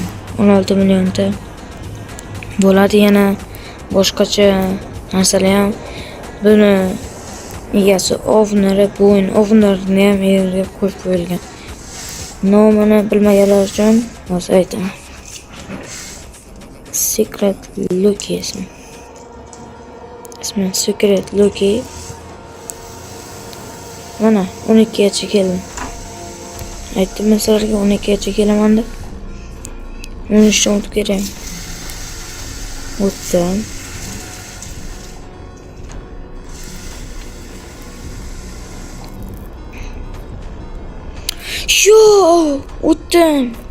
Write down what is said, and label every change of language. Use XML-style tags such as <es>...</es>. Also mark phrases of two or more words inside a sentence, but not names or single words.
<uz>16 millionta bo'ladi. Yana boshqacha narsalar ham buni egasi ovnari, bu o'yin ovnlarini ham yerga qo'yib qo'yilgan. Nomini bilmaganlar uchun hozir aytaman. Secret Lucky ismi. Secret Lucky. Mana 12 gacha keldim. Aytdim sizlarga 12 gacha kelaman deb. 13 dan o'tib ketaman. O'tdim. Yo, o'tdim.</uz>